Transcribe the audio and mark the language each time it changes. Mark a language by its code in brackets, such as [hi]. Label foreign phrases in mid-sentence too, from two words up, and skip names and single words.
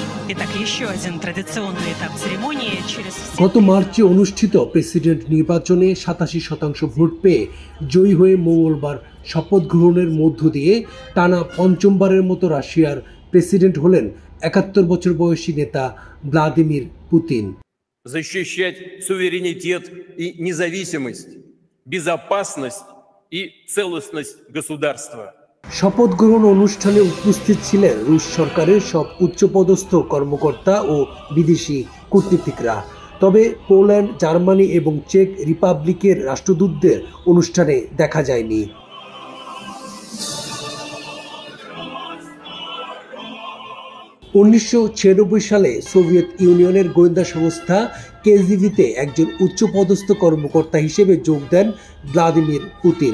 [bn] গত মার্চে অনুষ্ঠিত প্রেসিডেন্ট নির্বাচনে 87% ভোট পেয়ে জয়ী হয়ে মঙ্গলবার শপথ গ্রহণের মধ্য দিয়ে টানা পঞ্চমবারের মতো রাশিয়ার প্রেসিডেন্ট হলেন 71 বছর বয়সী নেতা ভ্লাদিমির পুতিন। [ru] защищать суверенитет и независимость, безопасность и целостность государства. [bn] শপথ গ্রহণ অনুষ্ঠানে উপস্থিত ছিলেন রুশ সরকারের সব উচ্চপদস্থ কর্মকর্তা ও বিদেশি কূটনীতিকরা। তবে পোল্যান্ড, জার্মানি এবং চেক রিপাবলিকের রাষ্ট্রদূতদের অনুষ্ঠানে দেখা যায়নি। সালে সোভিয়েত ইউনিয়নের গোয়েন্দা সংস্থা কেজিবিতে একজন উচ্চপদস্থ কর্মকর্তা হিসেবে যোগ দেন ভ্লাদিমির পুতিন।